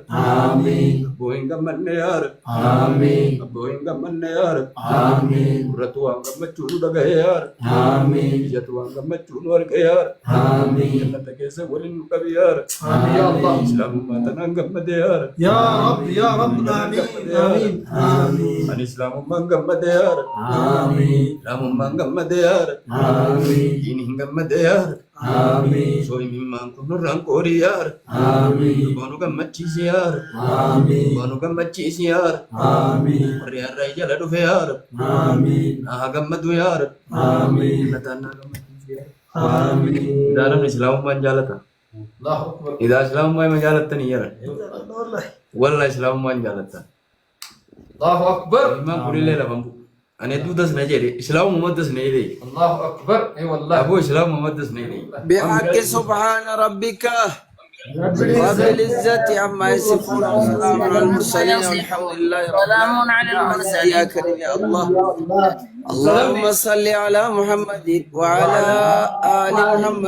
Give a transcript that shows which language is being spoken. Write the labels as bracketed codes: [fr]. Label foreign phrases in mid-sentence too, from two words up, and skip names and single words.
[om] Amiin. Abboo hin gammanne yaa Rabbi. Amiin. Abboo hin gammanne yaa Rabbi. Amiin. Gurratu waan gammachuu nu dhagaye yaa Rabbi. Amiin. Ijatu waan gammachuu nu arge yaa Rabbi. Amiin. Jannata keessa waliin nu qabi yaa Rabbi. Ya Allah. Islaamummaa tanaan gammade yaa Rabbi. [ar] يا رب يا رب آمين آمين [om] Amiin. Ani islaamummaan gammade yaa Rabbi. Amiin. Islaamummaan gammade yaa Rabbi. Amiin. Diiniin gammade yaa Rabbi. Amiin. Sooyimimmaan kun nurraan qoori yaa Rabbi. Amiin. Boonu gammachiisi yaa Rabbi. Amiin. Boonu gammachiisi yaa Rabbi. Amiin. Warri har'aa jala dhufe yaa Rabbi. Amiin. Naa gammadu yaa Rabbi. Amiin. Jannataan naa gammachiisi yaa Rabbi. Amiin. Idaa namni islaamummaan jaalata. [ar] الله أكبر. [om] Idaa islaamummaa ima jaalattanii yaa Rabbi. Wallah islaamummaan jaalata. [ar] الله أكبر. [om] Imaan kunillee lafan bu'u. Ani hedduu das na jedhe islaamummaa das na jedhe. [ar] الله أكبر. إي والله. [om] Aboo islaamummaa das na jedhe. [ar] بحق سبحان ربك رب العزة عما يصفون وسلام على المرسلين والحمد لله رب سلام على العالمين. يا المرسلين كريم يا الله. اللهم صل على محمد وعلى آل محمد